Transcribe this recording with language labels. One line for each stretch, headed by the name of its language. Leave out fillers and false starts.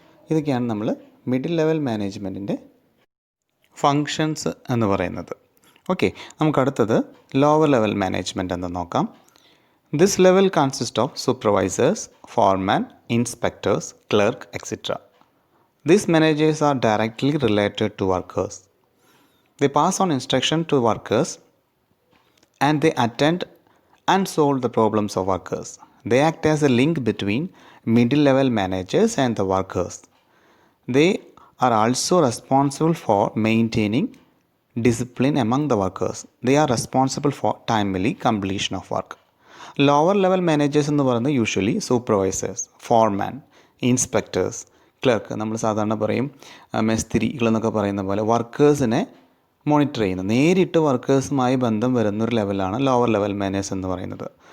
Malayalam: ഇതൊക്കെയാണ് നമ്മൾ middle level മാനേജ്മെൻറ്റിൻ്റെ functions എന്ന് പറയുന്നത്. ഓക്കെ, നമുക്കടുത്തത് ലോവർ ലെവൽ മാനേജ്മെൻറ്റ് എന്ന് നോക്കാം.
English: This level consist of supervisors, foreman, inspectors, clerk etcetera. These managers are directly related to workers. They pass on instruction to workers and they attend and solve the problems of workers. They act as a link between middle-level managers and the workers. They are also responsible for maintaining discipline among the workers. They are responsible for timely completion of work.
Malayalam: Lower level managers എന്ന് പറയുന്നത് usually supervisors, ഫോർമാൻ, inspectors, clerk, നമ്മൾ സാധാരണ പറയും മേസ്തിരികൾ എന്നൊക്കെ പറയുന്ന പോലെ വർക്കേഴ്സിനെ monitor ചെയ്യുന്ന, നേരിട്ട് വർക്കേഴ്സുമായി ബന്ധം വരുന്നൊരു ലെവലാണ് ലോവർ ലെവൽ മാനേജേഴ്സ് എന്ന് പറയുന്നത്.